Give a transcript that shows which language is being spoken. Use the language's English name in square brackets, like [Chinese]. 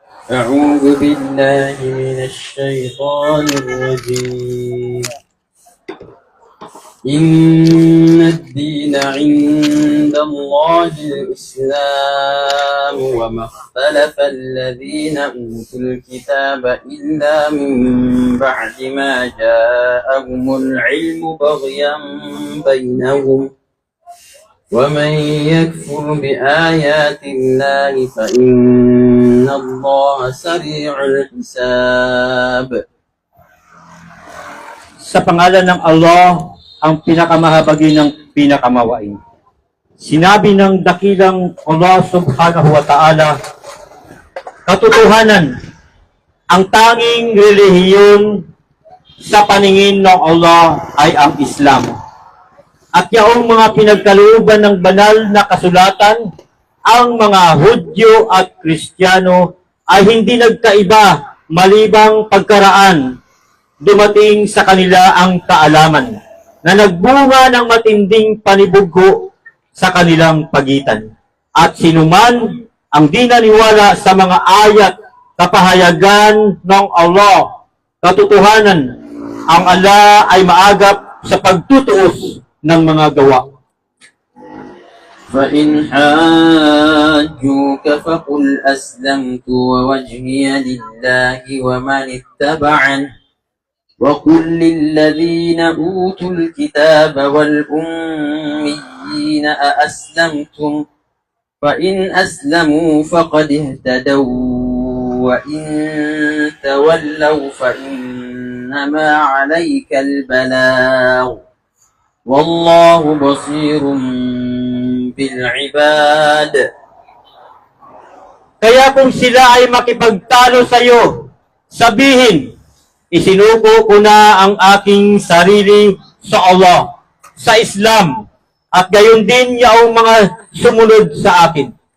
[Arabic] أعوذ بالله من الشيطان الرجيم إن الدين عند الله الإسلام وما اختلف الذين أوتوا الكتاب إلا من بعد ما جاءهم العلم بغيا بينهم ومن يكفر بآيات الله فإن الله سريع الحساب. [Filipino] Sa pangalan ng Allah, ang pinakamahabagi ng pinakamawain. Sinabi ng dakilang Allah subhanahu wa ta'ala, katotohanan, ang tanging relihiyon sa paningin ng Allah ay ang Islam. At yaong mga pinagkalooban ng banal na kasulatan, ang mga Hudyo at Kristiyano ay hindi nagkaiba malibang pagkaraan. Dumating sa kanila ang kaalaman na nagbunga ng matinding panibugho sa kanilang pagitan. At sinuman ang di naniwala sa mga ayat kapahayagan ng Allah, katotohanan, ang Allah ay maagap sa pagtutuos ng mga gawa. [Arabic] فإن حاجوك فقل أسلمت ووجهي لله ومن اتبعني وقل للذين أوتوا الكتاب والأميين أأسلمتم فإن أسلموا فقد اهتدوا وإن تولوا فإنما عليك البلاغ والله بصير بالعباد. [Filipino] Kaya kung sila ay makipagtalo sa iyo, sabihin, isinuko ko na ang aking sarili sa Allah, sa Islam, at gayon din yaong mga sumunod sa akin.